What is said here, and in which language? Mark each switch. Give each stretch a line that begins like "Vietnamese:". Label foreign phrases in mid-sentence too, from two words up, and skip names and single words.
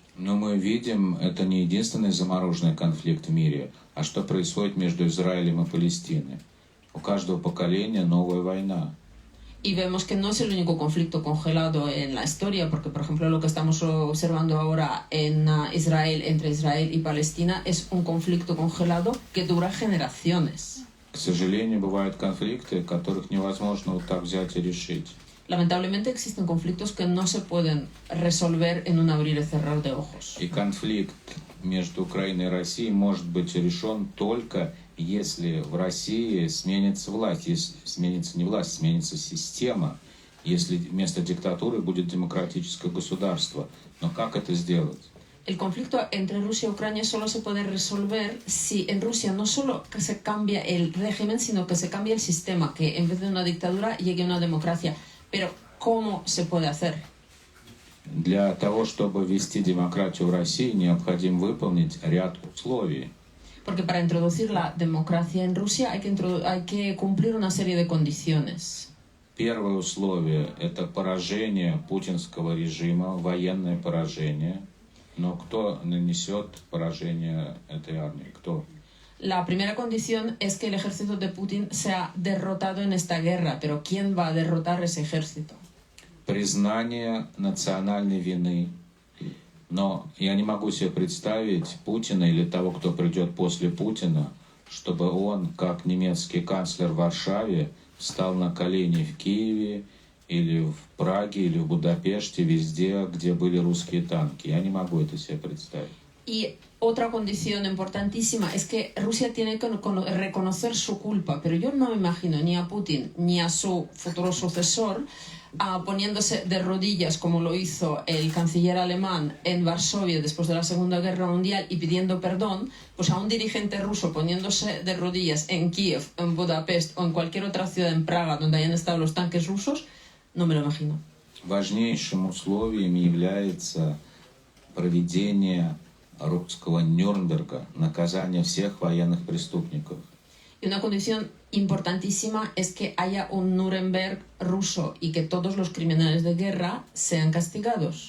Russian: Но мы видим, это не единственный замороженный конфликт в мире, а что происходит между Израилем и Палестиной. У каждого поколения новая война.
Spanish: Y vemos que no es el único conflicto congelado en la historia, porque por ejemplo lo que estamos observando ahora en Israel, entre Israel y Palestina, es un conflicto congelado que dura generaciones.
Russian: К сожалению, бывают конфликты, которых невозможно вот так взять и решить.
Spanish: Lamentablemente existen conflictos que no se pueden resolver en un abrir y cerrar de ojos.
Russian: И конфликт между Украиной и Россией может быть решен только если в России сменится власть, если сменится не власть, сменится система, если вместо диктатуры будет демократическое государство. Но как это сделать?
Spanish: El conflicto entre Rusia y Ucrania solo se puede resolver si en Rusia no solo que se cambia el régimen, sino que se cambia el sistema, que en vez de una dictadura llegue una democracia. Pero, ¿cómo se puede hacer?
Russian: Для того, чтобы ввести демократию в России, необходимо выполнить ряд условий.
Spanish: Porque para introducir la democracia en Rusia hay que cumplir una serie de condiciones.
Russian: Первое условие – это поражение путинского режима, военное поражение. Но кто нанесет поражение этой армии? Кто?
Spanish: La primera condición es que el ejército de Putin sea derrotado en esta guerra, pero ¿quién va a derrotar ese ejército?
Russian: Признание национальной вины. Но я не могу себе представить Путина или того, кто придет после Путина, чтобы он, как немецкий канцлер в Варшаве, встал на колени в Киеве или в Праге, или в Будапеште, везде, где были русские танки. Я не могу это себе представить.
Spanish: Y otra condición importantísima es que Rusia tiene que reconocer su culpa, pero yo no me imagino ni a Putin ni a su futuro sucesor poniéndose de rodillas como lo hizo el canciller alemán en Varsovia después de la Segunda Guerra Mundial y pidiendo perdón, pues a un dirigente ruso poniéndose de rodillas en Kiev, en Budapest o en cualquier otra ciudad, en Praga, donde hayan estado los tanques rusos, no me lo imagino.
Russian: Важнейшим условием является проведение русского Нюрнберга, наказание всех военных преступников.
Spanish: Y una condición importantísima es que haya un Nuremberg ruso y que todos los criminales de guerra sean castigados.